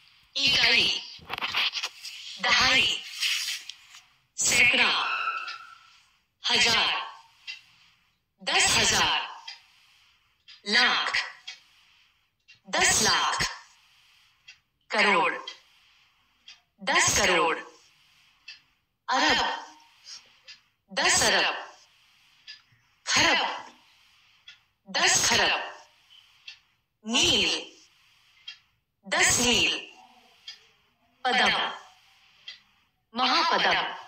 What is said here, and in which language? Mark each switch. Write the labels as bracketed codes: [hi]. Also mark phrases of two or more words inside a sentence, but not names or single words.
[hi] इकाई, दहाई, सैकड़ा, हजार, 10,000, लाख, 10 लाख, करोड़, 10 करोड़, अरब, 10 अरब, खरब, 10 खरब, नील, 10 नील, पदम, महापदम,